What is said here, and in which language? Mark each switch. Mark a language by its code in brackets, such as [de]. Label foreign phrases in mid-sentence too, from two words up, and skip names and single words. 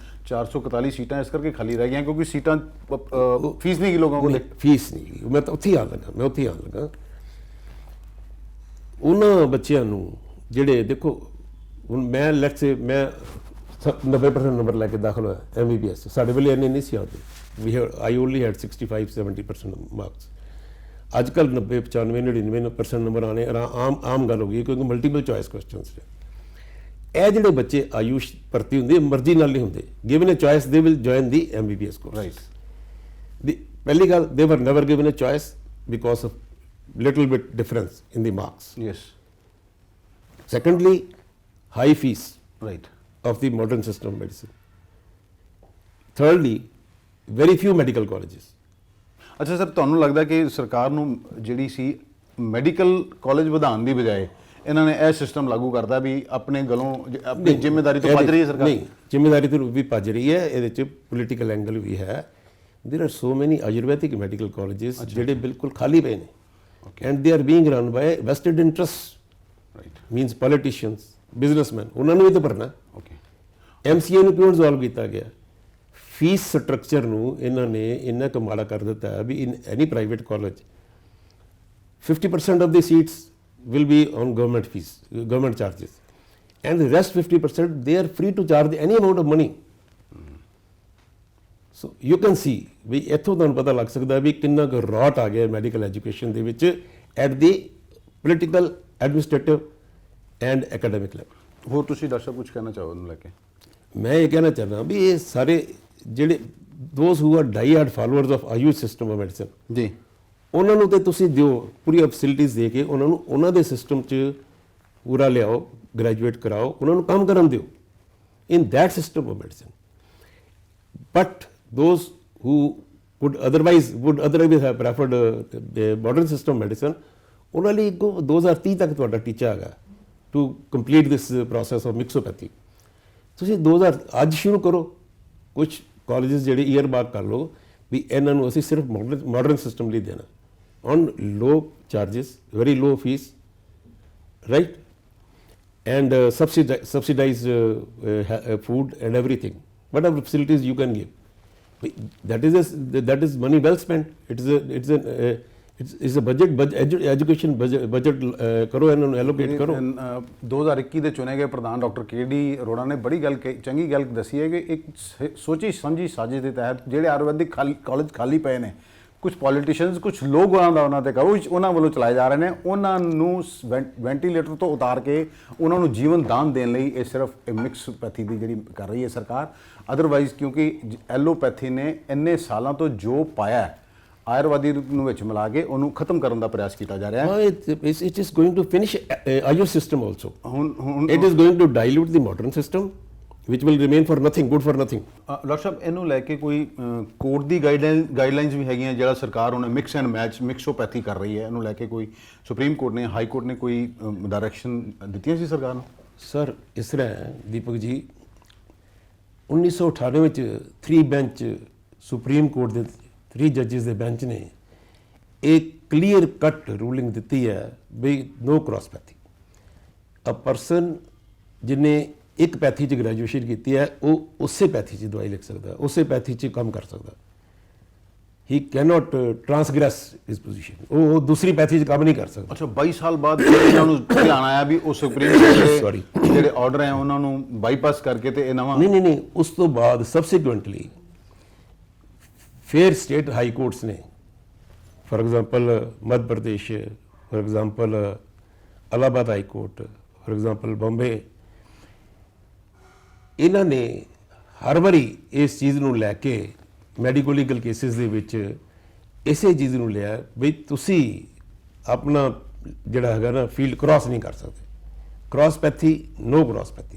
[pa] 441 ਸੀਟਾਂ ਇਸ ਕਰਕੇ ਖਾਲੀ ਰਹਿ ਗਈਆਂ ਕਿਉਂਕਿ ਸੀਟਾਂ ਫੀਸ ਨਹੀਂ ਲੋਕਾਂ ਕੋਲ। ਫੀਸ ਨਹੀਂ, ਮੈਂ ਤਾਂ ਉੱਥੇ ਹੀ ਆਉਣ ਲੱਗਾ। ਉਹਨਾਂ ਬੱਚਿਆਂ ਨੂੰ ਜਿਹੜੇ ਦੇਖੋ ਹੁਣ ਮੈਂ [en] let's say [pa] ਮੈਂ 90% ਨੰਬਰ ਲੈ ਕੇ ਦਾਖਲ ਹੋਇਆ MBBS, ਸਾਡੇ ਵੇਲੇ ਇੰਨੇ ਨਹੀਂ ਸੀ ਆਉਂਦੇ। [en] I only had 65-70% ਮਾਰਕਸ। [pa] ਅੱਜ ਕੱਲ੍ਹ 90, 95, 99% ਨੰਬਰ ਆਣੇ ਆਮ ਗੱਲ ਹੋ ਗਈ ਕਿਉਂਕਿ [en] multiple choice questions [pa] ਨੇ। ਇਹ ਜਿਹੜੇ ਬੱਚੇ ਆਯੂਸ਼ ਭਰਤੀ ਹੁੰਦੇ ਮਰਜ਼ੀ ਨਾਲ ਨਹੀਂ ਹੁੰਦੇ, [en] given a choice they will join the MBBS course. ਰਾਈਟ। [pa] ਪਹਿਲੀ ਗੱਲ, [en] they were never given a choice because of little bit difference in the marks. ਯੈਸ। Secondly, high fees right of the modern system of medicine. Thirdly, very few medical colleges. [pa] ਅੱਛਾ ਸਰ, ਤੁਹਾਨੂੰ ਲੱਗਦਾ ਕਿ ਸਰਕਾਰ ਨੂੰ ਜਿਹੜੀ ਸੀ [en] medical college [pa] ਵਧਾਉਣ ਦੀ ਬਜਾਏ ਇਹਨਾਂ ਨੇ ਇਹ ਸਿਸਟਮ ਲਾਗੂ ਕਰਦਾ ਵੀ ਆਪਣੇ ਗਲੋਂ ਆਪਣੀ ਜ਼ਿੰਮੇਵਾਰੀ ਤੋਂ ਭੱਜ ਰਹੀ ਹੈ ਸਰਕਾਰ? ਨਹੀਂ, ਜ਼ਿੰਮੇਵਾਰੀ ਤੋਂ ਵੀ ਭੱਜ ਰਹੀ ਹੈ। ਇਹਦੇ 'ਚ [en] political angle [pa] ਵੀ ਹੈ। [en] There are so many [pa] ਆਯੁਰਵੈਦਿਕ ਮੈਡੀਕਲ ਕਾਲਜਸ ਜਿਹੜੇ ਬਿਲਕੁਲ ਖਾਲੀ ਪਏ ਨੇ [en] and they are being run by vested interests. Right. Means politicians, businessmen, [pa] ਉਹਨਾਂ ਨੂੰ ਵੀ ਤਾਂ ਭਰਨਾ। [en] Okay. [pa] MCA ਨੂੰ ਕਿਉਂ ਰਿਜ਼ੋਲਵ ਕੀਤਾ ਗਿਆ? ਫੀਸ ਸਟਰਕਚਰ ਨੂੰ ਇਹਨਾਂ ਨੇ ਇੰਨਾ ਕੁ ਮਾੜਾ ਕਰ ਦਿੱਤਾ ਹੈ ਵੀ [en] in any private college 50% of the seats will be on government charges, and the rest 50% they are free to charge any amount of money. So you can see [pa] ਵੀ ਇੱਥੋਂ ਤੁਹਾਨੂੰ ਪਤਾ ਲੱਗ ਸਕਦਾ ਵੀ ਕਿੰਨਾ ਕੁ ਰੌਟ ਆ ਗਿਆ [en] medical education [pa] ਦੇ ਵਿੱਚ [en] at the political, administrative and academic level. [pa] ਹੋਰ ਤੁਸੀਂ ਡਾਕਟਰ ਸਾਹਿਬ ਕੁਝ ਕਹਿਣਾ ਚਾਹੋ ਉਹਨੂੰ ਲੈ ਕੇ? ਮੈਂ ਇਹ ਕਹਿਣਾ ਚਾਹੁੰਦਾ ਵੀ ਇਹ ਸਾਰੇ ਜਿਹੜੇ [en] those who are die-hard followers of Ayush system of medicine [pa] ਜੀ, ਉਹਨਾਂ ਨੂੰ ਤੇ ਤੁਸੀਂ ਦਿਓ ਪੂਰੀਆਂ ਫੈਸਿਲਿਟੀਜ਼ ਦੇ ਕੇ ਉਹਨਾਂ ਨੂੰ ਉਹਨਾਂ ਦੇ ਸਿਸਟਮ 'ਚ ਪੂਰਾ ਲਿਆਓ, ਗ੍ਰੈਜੂਏਟ ਕਰਾਓ, ਉਹਨਾਂ ਨੂੰ ਕੰਮ ਕਰਨ ਦਿਓ [en] in that system of medicine. but those who would otherwise have preferred the modern system of medicine, [pa] ਉਹਨਾਂ ਲਈ 2030 ਤੱਕ ਤੁਹਾਡਾ ਟੀਚਾ ਹੈਗਾ [en] to complete this process of mixopathy. [pa] ਤੁਸੀਂ 2000 ਅੱਜ ਸ਼ੁਰੂ ਕਰੋ। ਕੁਝ ਕਾਲਜਸ ਜਿਹੜੇ [en] ear mark [pa] ਕਰ ਲਓ ਵੀ ਇਹਨਾਂ ਨੂੰ ਅਸੀਂ ਸਿਰਫ [en] modern system [pa] ਲਈ ਦੇਣਾ [en] on low charges, very low fee, right, and subsidized food and everything, whatever facilities you can give. That is money well spent. It's a budget education budget [pa] ਕਰੋ, ਇਹਨਾਂ ਨੂੰ ਐਲੋਕੇਟ ਕਰੋ। 2021 ਦੇ ਚੁਣੇ ਗਏ ਪ੍ਰਧਾਨ ਡਾਕਟਰ KD ਅਰੋੜਾ ਨੇ ਬੜੀ ਗੱਲ ਚੰਗੀ ਗੱਲ ਦੱਸੀ ਹੈ ਕਿ ਇੱਕ ਸੋਚੀ ਸਮਝੀ ਸਾਜ਼ਿਸ਼ ਦੇ ਤਹਿਤ ਜਿਹੜੇ ਆਯੁਰਵੈਦਿਕ ਕਾਲਜ ਖਾਲੀ ਪਏ ਨੇ, ਕੁਝ ਪੋਲੀਟੀਸ਼ੀਅਨਸ, ਕੁਝ ਲੋਕ ਉਹਨਾਂ ਤੇ ਕਹੋ ਉਹਨਾਂ ਵੱਲੋਂ ਚਲਾਏ ਜਾ ਰਹੇ ਨੇ, ਉਹਨਾਂ ਨੂੰ ਵੈਂਟੀਲੇਟਰ ਤੋਂ ਉਤਾਰ ਕੇ ਉਹਨਾਂ ਨੂੰ ਜੀਵਨ ਦਾਨ ਦੇਣ ਲਈ ਇਹ ਸਿਰਫ ਮਿਕਸੋਪੈਥੀ ਦੀ ਜਿਹੜੀ ਕਰ ਰਹੀ ਹੈ ਸਰਕਾਰ। ਅਦਰਵਾਈਜ਼ ਕਿਉਂਕਿ ਐਲੋਪੈਥੀ ਨੇ ਇੰਨੇ ਸਾਲਾਂ ਤੋਂ ਜੋ ਪਾਇਆ ਆਯੁਰਵੈਦੀ ਨੂੰ ਵਿੱਚ ਮਿਲਾ ਕੇ ਉਹਨੂੰ ਖਤਮ ਕਰਨ ਦਾ ਪ੍ਰਯਾਸ ਕੀਤਾ ਜਾ ਰਿਹਾ ਹੈ। [en] It is going to finish Ayush system also. It is going to dilute the modern system, which will remain for nothing, good for nothing. [pa] ਡਾਕਟਰ ਸਾਹਿਬ, ਇਹਨੂੰ ਲੈ ਕੇ ਕੋਈ ਕੋਰਟ ਦੀ ਗਾਈਡਲਾਈਨਸ ਵੀ ਹੈਗੀਆਂ ਜਿਹੜਾ ਸਰਕਾਰ ਹੁਣ [en] mix and match [pa] ਮਿਕਸੋਪੈਥੀ ਕਰ ਰਹੀ ਹੈ, ਇਹਨੂੰ ਲੈ ਕੇ ਕੋਈ ਸੁਪਰੀਮ ਕੋਰਟ ਨੇ, ਹਾਈ ਕੋਰਟ ਨੇ ਕੋਈ ਡਾਇਰੈਕਸ਼ਨ ਦਿੱਤੀਆਂ ਸੀ ਸਰਕਾਰ ਨੂੰ? ਸਰ ਇਸ ਤਰ੍ਹਾਂ ਹੈ ਦੀਪਕ ਜੀ, 1998 ਵਿੱਚ 3 ਬੈਂਚ ਸੁਪਰੀਮ ਕੋਰਟ ਦੇ 3 ਜੱਜਿਸ ਦੇ ਬੈਂਚ ਨੇ [hi] एक [en] clear cut ruling [hi] दी है भी [en] no crosspathy. a person [hi] जिन्हें एक पैथी च ग्रैजुएशन की है वो उस पैथी च दवाई लिख सकता, उस पैथी च काम कर सकता। [en] he cannot transgress his position, [hi] वो दूसरी पैथी च काम नहीं कर सकता। [pa] ਅੱਛਾ 22 ਸਾਲ ਬਾਅਦ ਇਹਨਾਂ ਨੂੰ ਧਿਆਨ ਆਇਆ ਵੀ ਉਹ ਸੁਪਰੀਮ ਕੋਰਟ [en] Sorry. [pa] ਦੇ ਜਿਹੜੇ ਆਰਡਰ ਹੈ ਉਹਨਾਂ ਨੂੰ ਬਾਈਪਾਸ ਕਰਕੇ ਤੇ ਇਹ ਨਵਾਂ [hi] नहीं, उस तो बाद सबसिक्वेंटली फिर [en] state high courts [hi] ने, [en] for example [hi] मध्य प्रदेश, [en] for example [hi] इलाहाबाद हाई कोर्ट, [en] for example [hi] बॉम्बे, [pa] ਇਹਨਾਂ ਨੇ ਹਰ ਵਾਰੀ ਇਸ ਚੀਜ਼ ਨੂੰ ਲੈ ਕੇ [en] medico legal cases [pa] ਦੇ ਵਿੱਚ ਇਸੇ ਚੀਜ਼ ਨੂੰ ਲਿਆ ਵੀ ਤੁਸੀਂ ਆਪਣਾ ਜਿਹੜਾ ਹੈਗਾ ਨਾ ਫੀਲਡ ਕ੍ਰਾਸ ਨਹੀਂ ਕਰ ਸਕਦੇ। ਕ੍ਰਾਸਪੈਥੀ [en] no crosspathy.